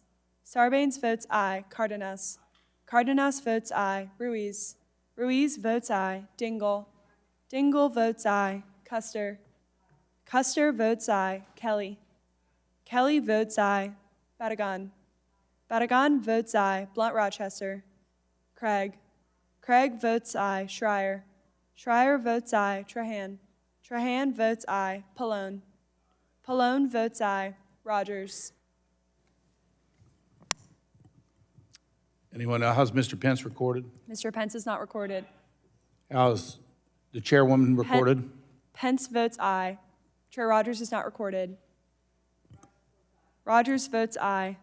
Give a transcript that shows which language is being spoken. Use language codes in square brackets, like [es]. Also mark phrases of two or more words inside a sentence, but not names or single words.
[en] Sarbanes votes aye. Cardenas. Cardenas votes aye. Ruiz. Ruiz votes aye. Dingle. Dingle votes aye. Custer. Custer votes aye. Kelly. Kelly votes aye. Badagan. Badagan votes aye. Blunt Rochester. Craig. Craig votes aye. Schreier. Schreier votes aye. Trahan. Trahan votes aye. Pallone. Pallone votes aye. Rodgers. Anyone, how's Mr. Pence recorded? Mr. Pence is not recorded. How's the chairwoman recorded? Pence votes aye. Chair Rodgers is not recorded. Rodgers votes aye.